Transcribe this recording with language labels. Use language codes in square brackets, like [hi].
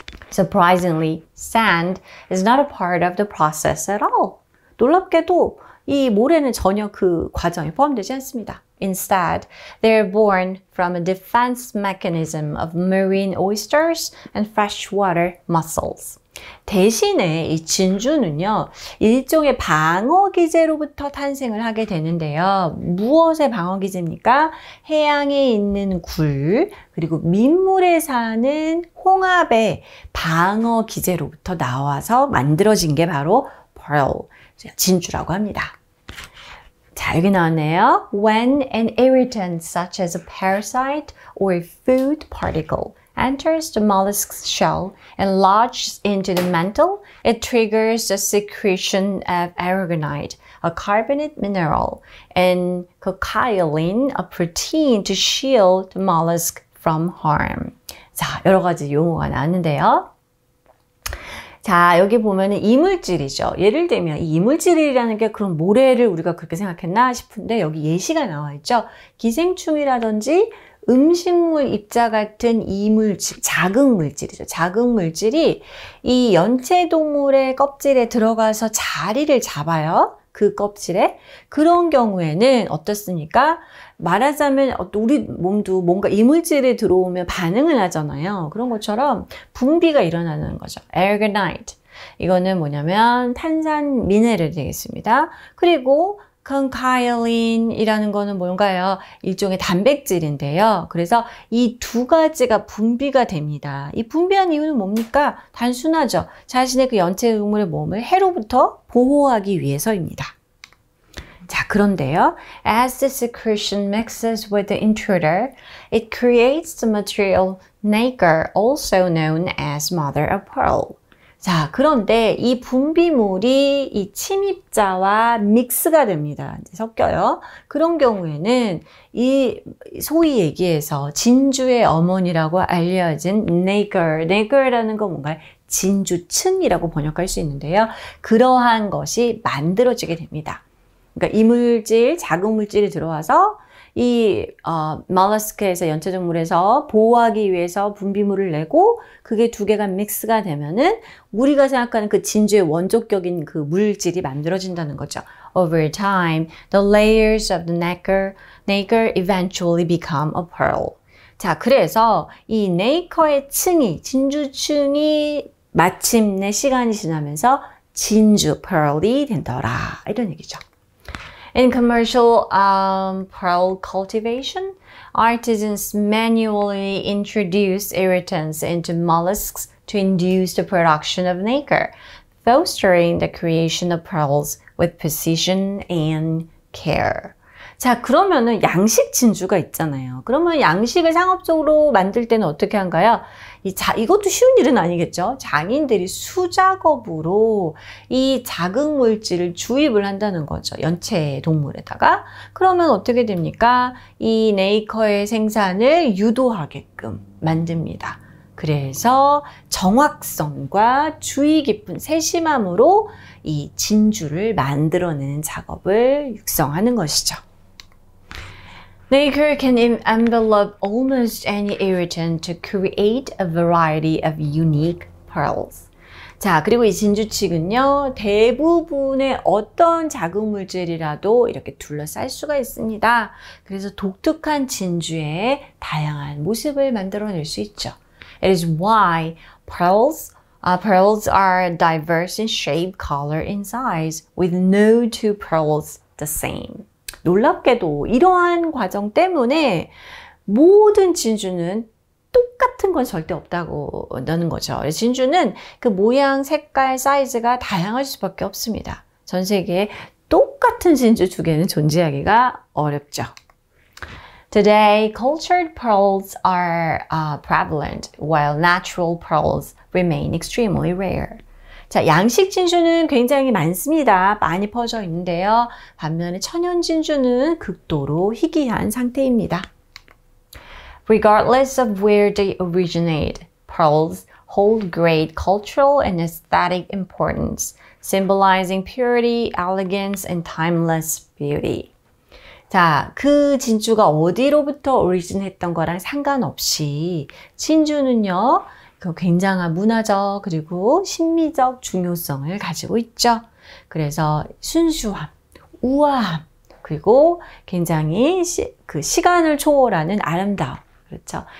[en] Surprisingly, sand is not a part of the process at all. [ko] 놀랍게도 이 모래는 전혀 그 과정에 포함되지 않습니다. [en] Instead, they are born from a defense mechanism of marine oysters and freshwater mussels. [ko] 대신에 이 진주는요, 일종의 방어 기제로부터 탄생을 하게 되는데요. 무엇의 방어 기제입니까? 해양에 있는 굴, 그리고 민물에 사는 홍합의 방어 기제로부터 나와서 만들어진 게 바로 pearl, 진주라고 합니다. 자, 여기 나왔네요. [en] When an irritant such as a parasite or a food particle enters the mollusk's shell and lodges into the mantle, it triggers the secretion of aragonite, a carbonate mineral, and cochiolin, a protein to shield the mollusk from harm. [ko] 자, 여러 가지 용어가 나왔는데요. 자, 여기 보면은 이물질이죠. 예를 들면 이 이물질이라는 게 그럼 모래를 우리가 그렇게 생각했나 싶은데 여기 예시가 나와 있죠. 기생충이라든지 음식물 입자 같은 이물질, 자극물질이죠. 자극물질이 이 연체동물의 껍질에 들어가서 자리를 잡아요. 그 껍질에. 그런 경우에는 어떻습니까? 말하자면 우리 몸도 뭔가 이물질이 들어오면 반응을 하잖아요. 그런 것처럼 분비가 일어나는 거죠. aragonite. 이거는 뭐냐면 탄산 미네랄이 되겠습니다. 그리고 컨카일린이라는 거는 뭔가요? 일종의 단백질인데요. 그래서 이 두 가지가 분비가 됩니다. 이 분비한 이유는 뭡니까? 단순하죠. 자신의 그 연체동물의 몸을 해로부터 보호하기 위해서입니다. 자, 그런데요. [en] As the secretion mixes with the intruder, it creates the material nacre, also known as mother of pearl. [ko] 자, 그런데 이 분비물이 이 침입자와 믹스가 됩니다. 이제 섞여요. 그런 경우에는 이 소위 얘기해서 진주의 어머니라고 알려진 nacre라는 건 뭔가요? 진주층이라고 번역할 수 있는데요. 그러한 것이 만들어지게 됩니다. 그러니까 이물질, 작은 물질이 들어와서 이 mollusk에서 연체적물에서 보호하기 위해서 분비물을 내고 그게 두 개가 믹스가 되면은 우리가 생각하는 그 진주의 원조격인 그 물질이 만들어진다는 거죠. [en] Over time, the layers of the nacre eventually become a pearl. [ko] 자, 그래서 이 네이커의 층이, 진주층이 마침내 시간이 지나면서 진주, pearl이 된더라. 이런 얘기죠. [en] In commercial pearl cultivation, artisans manually introduce irritants into mollusks to induce the production of nacre, fostering the creation of pearls with precision and care. [ko] 자, 그러면은 양식 진주가 있잖아요. 그러면 양식을 상업적으로 만들 때는 어떻게 한가요? 이것도 쉬운 일은 아니겠죠. 장인들이 수작업으로 이 자극 물질을 주입을 한다는 거죠. 연체 동물에다가. 그러면 어떻게 됩니까? 이 네이커의 생산을 유도하게끔 만듭니다. 그래서 정확성과 주의 깊은 세심함으로 이 진주를 만들어내는 작업을 육성하는 것이죠. [en] Nacre can envelop almost any irritant to create a variety of unique pearls. [ko] 자, 그리고 이 진주층은요, 대부분의 어떤 자극물질이라도 이렇게 둘러쌀 수가 있습니다. 그래서 독특한 진주의 다양한 모습을 만들어낼 수 있죠. [en] It is why pearls are diverse in shape, color, and size, with no two pearls the same. [ko] 놀랍게도 이러한 과정 때문에 모든 진주는 똑같은 건 절대 없다고 하는 거죠. 진주는 그 모양, 색깔, 사이즈가 다양할 수밖에 없습니다. 전 세계에 똑같은 진주 두 개는 존재하기가 어렵죠. [en] Today, cultured pearls are prevalent, while natural pearls remain extremely rare. [ko] 자, 양식 진주는 굉장히 많습니다. 많이 퍼져 있는데요. 반면에 천연 진주는 극도로 희귀한 상태입니다. [en] Regardless of where they originate, pearls hold great cultural and aesthetic importance, symbolizing purity, elegance, and timeless beauty. [ko] 자, 그 진주가 어디로부터 오리진했던 거랑 상관없이 진주는요, 그 굉장한 문화적 그리고 심미적 중요성을 가지고 있죠. 그래서 순수함, 우아함, 그리고 굉장히 그 시간을 초월하는 아름다움, 그렇죠.